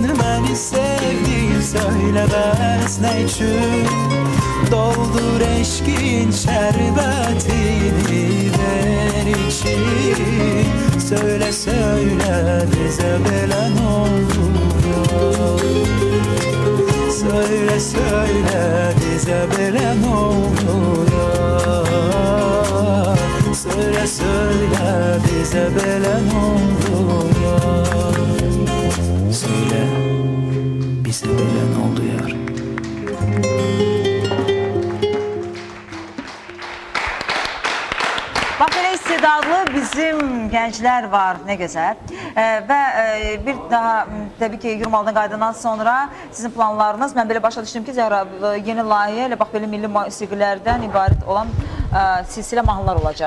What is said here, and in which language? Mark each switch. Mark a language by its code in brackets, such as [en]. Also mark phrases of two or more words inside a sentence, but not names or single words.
[tr] beni sevdiğin söylemez ne için doldur eşkin şerbetini ver için söyle söyle bize böyle ne oldu söyle söyle bize böyle ne oldu ya? Söyle söyle bize böyle ne oldu ya? Söyle bize böyle ne oldu yar? [az] Bax, belə istedadlı bizim gənclər var, nə gözəl. Və bir daha, təbii ki, Yurmaldan qayıdandan sonra sizin planlarınız, mən belə başa düşdüm ki, Zəhra, yeni layihə ilə bax, belə milli musiqilərdən ibarət olan silsilə mahnılar olacaq.